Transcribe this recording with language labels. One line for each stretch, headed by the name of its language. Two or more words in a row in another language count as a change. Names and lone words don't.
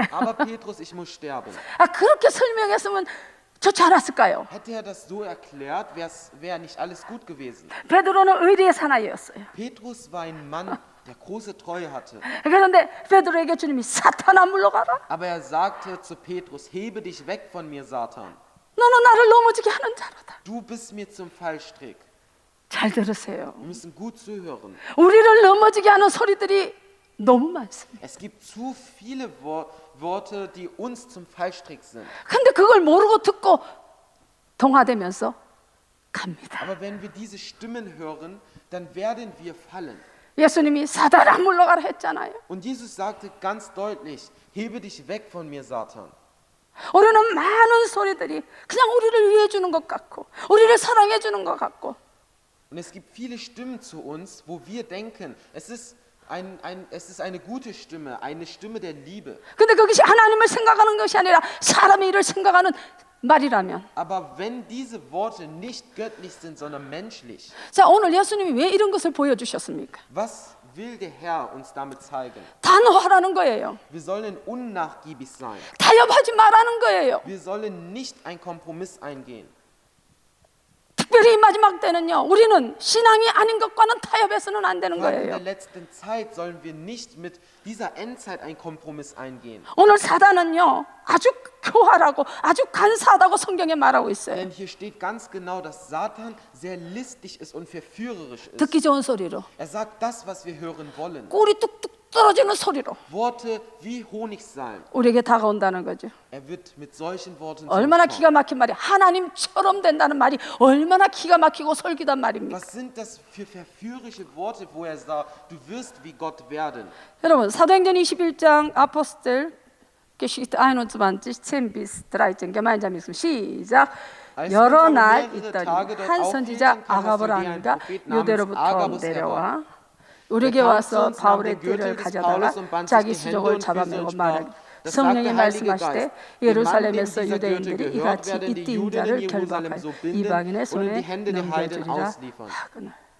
German: Aber Petrus, ich muss sterben.
Korean: 그렇게 설명했으면 좋지 않았을까요?
German: Hätte er das so erklärt, wäre nicht alles gut gewesen.
Korean: 베드로는 의리의 사나이였어요.
German: Petrus war ein Mann, der große Treue hatte.
Korean: 그런데 베드로에게 주님이 사탄아 물러가라.
German: Aber er sagte zu Petrus, hebe dich weg von mir, Satan.
Korean: 너는 나를 넘어지게 하는 자로다.
German: Du bist mir zum Fallstrick.
Korean: 잘 들으세요.
German: Wir müssen gut zuhören.
Korean: 우리를 넘어지게 하는 소리들이 너무 많습니다.
German: Es gibt zu viele Worte, die uns zum Fallstrick sind.
Korean: 근데 그걸 모르고 듣고 동화되면서 갑니다.
German: Aber wenn wir diese Stimmen hören, dann werden wir fallen.
Korean: 예수님이 사단아 물러가라 했잖아요.
German: Und Jesus sagte ganz deutlich, hebe dich weg von mir, Satan.
Korean: 우리는 많은 소리들이 그냥 우리를 위해 주는 것 같고 우리를 사랑해 주는 것 같고
German: Und es gibt viele Stimmen zu uns, wo wir denken, es ist eine gute Stimme, eine Stimme der Liebe.
Korean: 근데 그것이 하나님을 생각하는 것이 아니라 사람의 일을 생각하는 말이라면
German: Aber wenn diese Worte nicht göttlich sind, sondern menschlich,
Korean: 자 오늘 예수님이 왜 이런 것을 보여주셨습니까?
German: was will der Herr uns damit zeigen?
Korean: 단호하라는 거예요.
German: Wir sollen unnachgiebig sein.
Korean: 타협하지 말라는 거예요.
German: Wir sollen nicht einen Kompromiss eingehen.
Korean: 특별히 이 마지막 때는요 우리는 신앙이 아닌 것과는 타협해서는 안 되는
German: Gerade in der
Korean: 거예요.
German: letzten Zeit sollen wir nicht mit dieser Endzeit einen Kompromiss eingehen.
Korean: 오늘 사단은요 아주 교활하고 아주 간사하다고 성경에 말하고 있어요.
German: Denn hier steht ganz genau, dass Satan sehr listig ist und verführerisch ist.
Korean: 듣기 좋은 소리로
German: Er sagt das, was wir hören wollen.
Korean: 꿀이 뚝뚝 떨어지는 소리로
German: Worte wie Honigsalm.
Korean: 우리에게 다가온다는 거죠.
German: Er wird mit solchen Worten zu
Korean: 얼마나
German: uns kommen.
Korean: 기가 막힌 말이 하나님처럼 된다는 말이 얼마나 기가 막히고 솔깃한 말입니까?
German: Was sind das für verführerische Worte, wo er sagt, du wirst wie Gott werden?
Korean: 여러분 사도행전 21장
German: Apostel Geschichte 21, 10 bis 13 gemeinsam
Korean: 읽습니다. 시작. 여러 날 있더니 한 선지자 아가보라는가 유대로부터 내려와 우리에게 와서 바울의 띠를 가져다가 자기 수족을 잡아매고 말하기 성령이 말씀하시되 예루살렘에서 유대인들이 이같이 이띠인 자를 결박하여 이방인의 손에 넘겨주리라 하거늘.